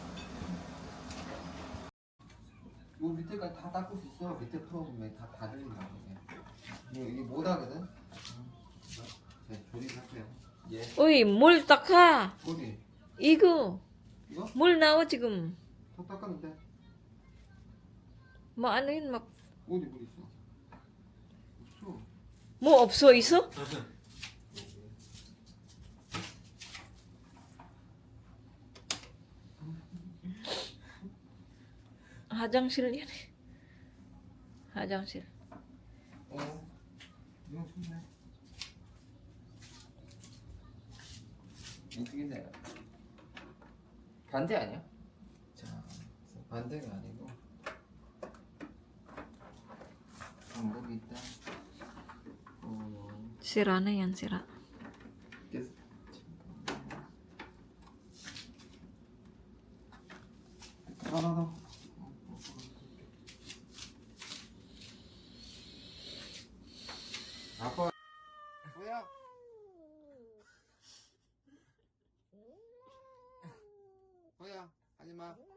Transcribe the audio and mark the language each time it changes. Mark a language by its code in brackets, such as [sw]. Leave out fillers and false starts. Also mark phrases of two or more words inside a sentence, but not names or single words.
[ko] 요 밑에까지 다 닦을 수 있어. 밑에 풀어보면 다 들린다. 이게 못 하거든? 네, 조립할게요. 예. Uy, 물 닦아! 어디? 이거! 이거? 물 나와 지금. 다 닦았는데? [tl] 뭐 ano yun? [ko] 어디 물 있어? 없어. 뭐 없어 있어? 화장실 yan. 화장실. 이거 좋네. 이쪽인데 반대 아니야? 자, 반대가 아니고 방법이 있다. [tl] Sira na yan, sira. [ko] 알아서. 아빠. 뭐야? 뭐야? 하지 마.